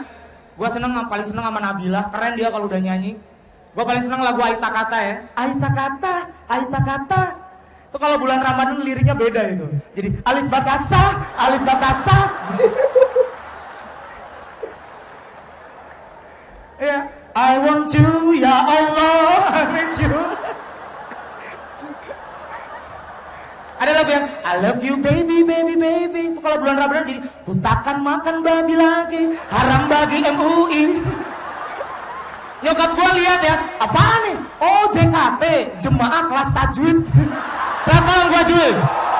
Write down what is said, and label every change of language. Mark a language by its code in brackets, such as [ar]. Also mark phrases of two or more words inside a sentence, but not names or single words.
[id] Gua paling seneng sama Nabila, keren dia kalau udah nyanyi. Gue paling senang lagu Aita Kata ya. Aita Kata, Aita Kata. Itu kalau bulan Ramadan liriknya beda itu. Jadi Alif Bakasa, Alif Bakasa. Ya, [en] I want you, [ar] يا الله, [en] I miss you. [id] Ada lagu yang [en] I love you baby, baby, baby. [id] Itu kalau bulan Ramadan jadi ku takkan makan babi lagi, haram bagi MUI. Nyokap gue lihat ya, apaan nih? Oh JKT, jemaah kelas tajwid. Selamat malam gue Juil.